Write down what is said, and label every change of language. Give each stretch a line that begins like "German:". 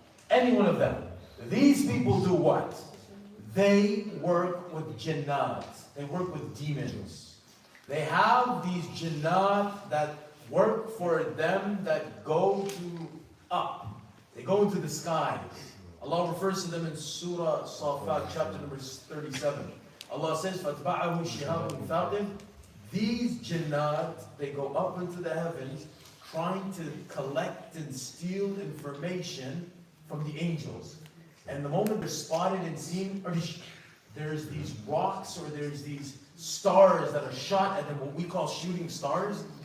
English: Any one of them. These people do what? They work with jinnat. They work with demons. They have these jinnat that work for them that go up. They go into the skies. Allah refers to them in Surah Safat, chapter number 37. Allah says,
Arabic: فَاتْبَعَهُ شِهَابٌ ثَاقِبٌ.
English: These jinnat, they go up into the heavens trying to collect and steal information from the angels. And the moment they're spotted and seen, there's these rocks or there's these stars that are shot at them, what we call shooting stars.